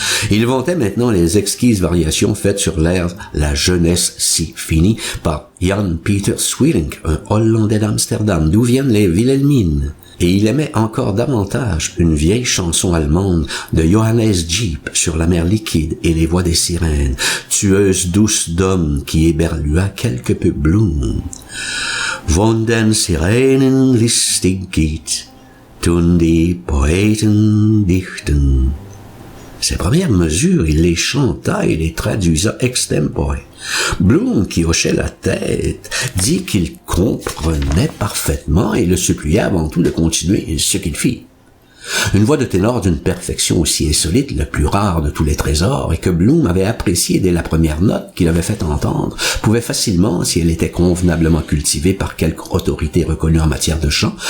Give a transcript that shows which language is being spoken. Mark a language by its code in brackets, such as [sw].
[fr] Il vantait maintenant les exquises variations faites sur l'air « La jeunesse si finie » par Jan Peter Sweelinck, un Hollandais d'Amsterdam, d'où viennent les Wilhelmines. Et il aimait encore davantage une vieille chanson allemande de Johannes Jeep sur la mer liquide et les voix des sirènes, tueuse douce d'hommes qui éberlua quelque peu Bloom. [de] Von den Sirenen listig geht, tun die Poeten dichten. [fr] Ces premières mesures, il les chanta et les traduisa extempore. Bloom, qui hochait la tête, dit qu'il comprenait parfaitement et le supplia avant tout de continuer, ce qu'il fit. Une voix de ténor d'une perfection aussi insolite, le plus rare de tous les trésors, et que Bloom avait apprécié dès la première note qu'il avait fait entendre, pouvait facilement, si elle était convenablement cultivée par quelque autorité reconnue en matière de chant,